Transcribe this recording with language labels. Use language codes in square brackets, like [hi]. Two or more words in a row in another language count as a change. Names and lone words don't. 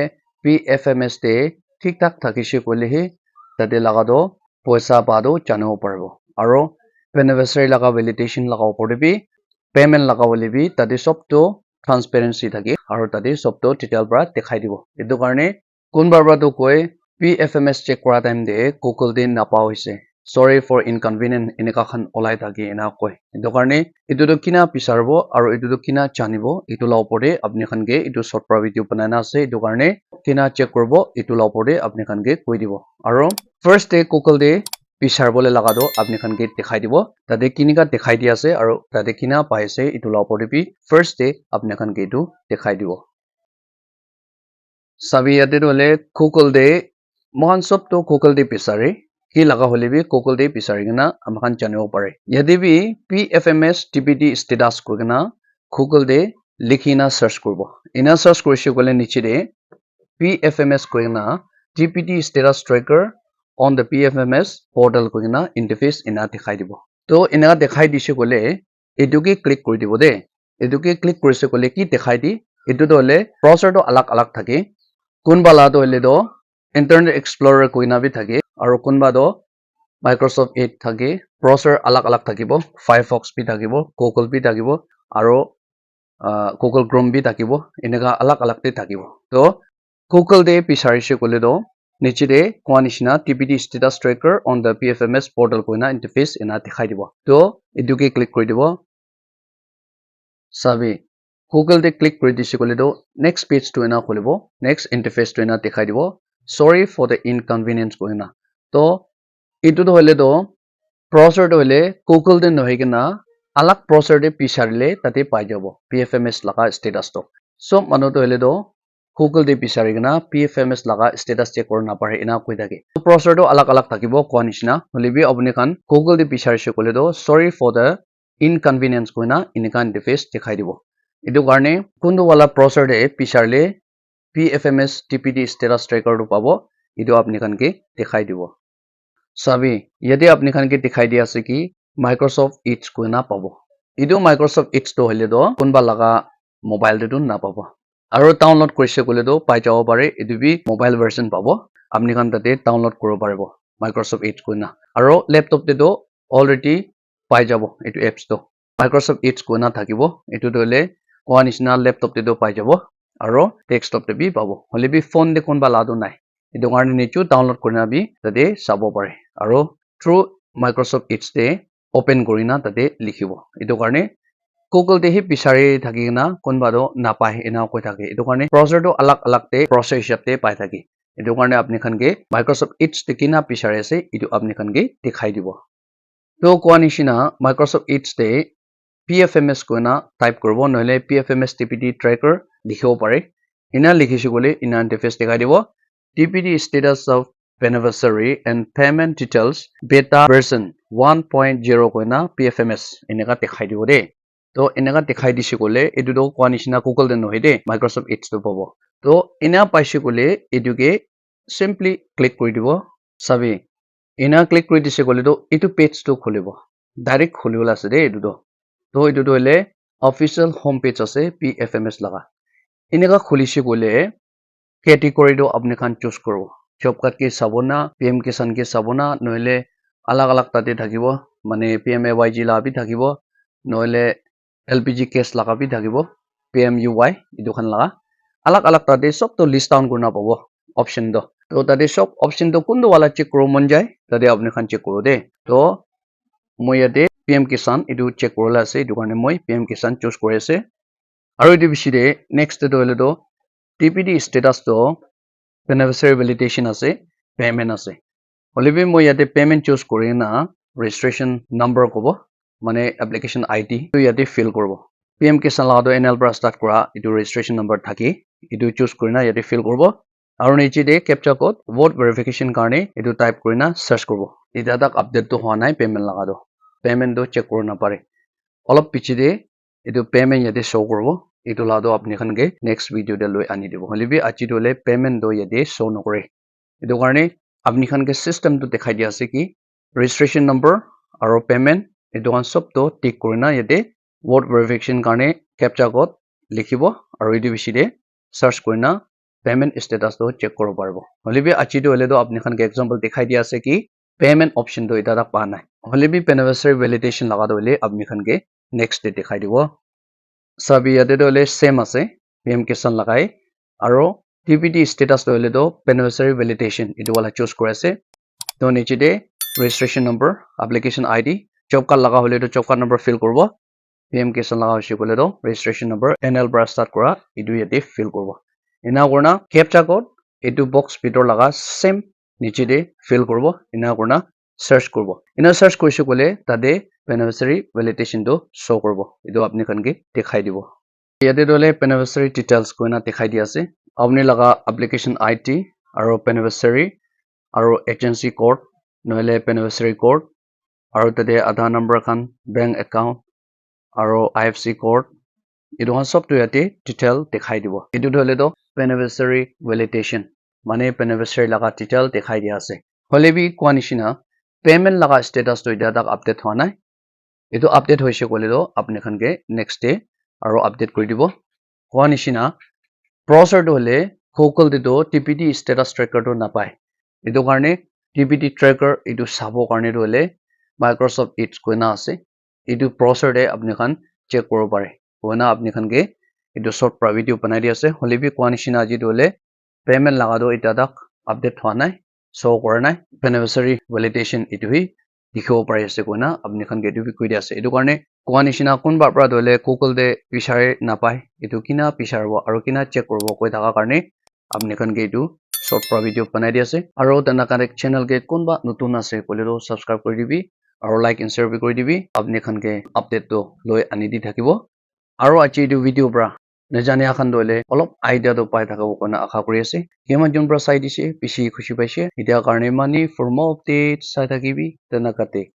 [nag] PFMS te thik thak thakishe kole he tate laga do paisa pa do janibo paribo aro beneficiary laga validation laga opore bi payment laga bole bi tate sob to transparency thake aro tate sob to detail pra dekhai dibo etu karone kunba pra to koi PFMS check kora time de Google de napa hoise [en] sorry for inconvenient [nag] eneka khan olai thake ena koi etu karone etu to kina pisarbo aro etu to kina janibo etu la opore apni khan ke etu short pra video banana ase etu karone kina check korbo etu la opore apni khan ke koi dibo aro first de Google de pisar bole laga do apni khan ke dekhai dibo tate kinika dekhai di ase aro tate kina pai ase etu la opore bi first de apni khan ke etu dekhai dibo sabi yate dole Google de mohan sob to Google de pisare ki laga hole bi Google de pisari gina amkhan janibo pare yate bi PFMS TPD status ko gina Google de likhina search korbo ina search korise gole niche de PFMS ko gina [en] TPD status tracker on the PFMS portal [nag] ko gina interface ina dekhai dibo to ina dekhai dise gole etu ke click kori dibo de etu ke click korise gole ki dekhai di etu dole browser to alag alag thake kunba la do le do internet explorer koina bi thake aro kunba do Microsoft 8 thake browser alag alag thakibo Firefox bi thakibo Google bi thakibo aro Google Chrome bi thakibo eneka alag alag te thakibo to Google de pisarise kole do niche de koa nishina [en] TPD status tracker on the PFMS portal [nag] koina interface ena dekhai dibo to etu ke click kori dibo sabi Google de click kori dise kole do [en] next page [nag] to ena kholibo [en] next interface [nag] to ena dekhai dibo [en] sorry for the inconvenience [nag] koina to etu to hole do browser to hole Google de nohe kina alag browser de pisarle tate pai jabo PFMS laga status to so manu to hole do Google de pisari gina PFMS laga status check kor na pare ena koi thake to browser to alag alag thakibo koa nishina holibi apni khan Google de pisarise kole do [en] sorry for the inconvenience [nag] koina eneka interface dekhai dibo etu karone kundu wala browser de pisarle [en] PFMS TPD status tracker [nag] to pabo etu apni khan ke dekhai dibo sabi yate apni khan ke dekhai di ase ki Microsoft Edge koina pabo etu Microsoft Edge to hole do kunba laga mobile de to na pabo aro download korise kole do pai jabo pare etu bi [en] mobile version [nag] pabo apni khan tate download koribo paribo Microsoft Edge koina aro laptop te do already pai jabo etu apps to Microsoft Edge koina thakibo etu dole koa nishina laptop te do pai jabo aro desktop te bi pabo hole bi phone de konba la do nai etu karone nichu download korina bi tate sabo pare aro through Microsoft Edge te open korina tate likhibo etu karone Google de hi pisari thaki na konba do napai ena koi thake etu karone browser to alag alag te process hisab te pai thake etu karone apni khan ke Microsoft Edge te kina pisari ase etu apni khan ke dekhai dibo to koa nishina Microsoft Edge te PFMS koina type korbo nohole PFMS TPD tracker likhibo pare ina likhise gole ina interface dekhai dibo [en] TPD status of beneficiary and payment details beta version 1.0 [nag] koina PFMS eneka dekhai dibo de to eneka dekhai dise gole etu do koa nishina Google de nohe de Microsoft Edge to pabo to ina paise gole etu ke simply click kori dibo sabi ina click kori dise gole do etu page to kholibo direct kholibola ase de etu do to etu to hole [en] official home page [nag] ase PFMS laga eneka khulise gole category do apni khan choose koribo [en] job card [nag] ke sabona PM Kisan ke sabona nohole alag alag tate thakibo mane PMAYG la bi thakibo nohole LPG case laga bi thakibo PMUY etu khan laga alag alag tate sob to [en] list down [nag] korna pabo option do to tate sob option to kundu wala check koro mon jai tate apni khan check koro de to moi yate PM Kisan etu check korola ase etu karone moi PM Kisan choose kori ase aro etu bishi de next to hole do TPD status to [en] beneficiary validation [nag] ase payment ase holibi moi yate payment choose kori na [en] registration number [nag] kobo mane [en] application ID [nag] to yate fill korbo PM Kisan laga do NL pra start kora etu [en] registration number [nag] thaki etu choose korina yate fill korbo aro niche de [en] captcha code vote verification [nag] karone etu type korina search korbo eta tak update to hoa nai payment laga do payment do check korna pare olop piche de etu payment yate show korbo itu la do apni khan ge [en] next video [nag] de loi ani dibo holibi achi dole payment do yede show nokore itu karne apni khan ge system to dekhai dia ase ki [en] registration number [nag] aro payment itu kan sob to tick korina yede [en] word verification [nag] karne [en] captcha code [nag] likhibo aro edu bishi de search korina [en] payment status [nag] to check koro parbo holibi achi do hole do apni khan ge example dekhai dia ase ki [en] payment option [nag] to eta tak pa nai holibi [en] beneficiary validation [nag] laga do hole apni khan ge next de dekhai dibo sabi yate do hole same ase pm kisan lagai aro tpt status do hole do [en] beneficiary validation [nag] etu wala choose kore ase to niche de [en] registration number application [nag] id [en] job card [nag] laga hole do [en] job card number [nag] fill korbo pm kisan laga hoise kole do [en] registration number [nag] nl bra start kora etu yate fill korbo ina korna [en] captcha code [nag] etu box bitor laga same niche de fill korbo ina korna search korbo ina search korise kole tade [en] beneficiary validation [nag] to show korbo etu apni khan ge dekhai dibo yate dole [en] beneficiary details [nag] koina dekhai di ase apni laga [en] application id [nag] aro beneficiary aro [en] agency code [nag] noile [en] beneficiary code [nag] aro tade [en] aadhaar number [nag] khan [en] bank account [nag] aro [en] ifc code [nag] etu han sob to yate detail dekhai dibo etu dole do [en] beneficiary validation [nag] mane beneficiary laga detail dekhai dia ase holebi kwa nishina payment laga status to ida tak update hoa nai etu update hoise kole do apni khan ge [en] next day [nag] aro update kori dibo kwa nishina browser to hole google de do [en] tpt status tracker [nag] to napai etu karne [en] tpt tracker [nag] etu sabo karne to hole microsoft edge koina ase etu browser de apni khan check koro pare koina apni khan ge etu short pra video banai di ase holebi kwa nishina ji dole payment laga do eta tak update hoa nai show kora nai [en] beneficiary validation [nag] etu hi dikhibo pari ase koina apni khan ge etu bi koi di ase etu karne kwa nishina kunba pra dole google de pichare napai etu kina picharbo aro kina check korbo koi thaka karne apni khan ge etu short pra video banai di ase aro tana connect channel ge kunba notun ase kole do subscribe kori dibi aro [en] like and share [nag] bi kori dibi apni khan ge update to loi ani di thakibo aro achi etu video bra nejania khan dole olop idea to pai thakabo kona akha kori ase hema jon bra sai dise bishi khushi paise etia karne mani [en] for more updates [nag] sai thakibi tana kate